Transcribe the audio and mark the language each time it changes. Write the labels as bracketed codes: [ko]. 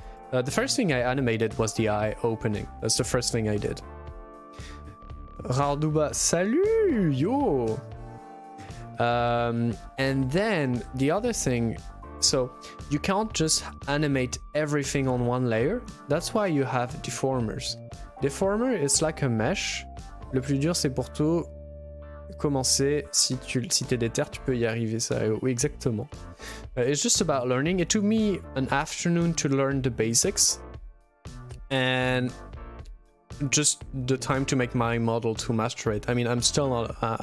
[en] The first thing I animated was the eye opening. That's the first thing I did. Rardouba, [fr] salut, [en] yo! And then the other thing, so you can't just animate everything on one layer. That's why you have deformers. Deformer is like a mesh. [fr] Le plus dur, c'est pour toi commencer. Si t'es déter, tu peux y arriver. Ça, oui, exactement. [en] It's just about learning. It took me an afternoon to learn the basics, and just the time to make my model to master it. I mean, I'm still not.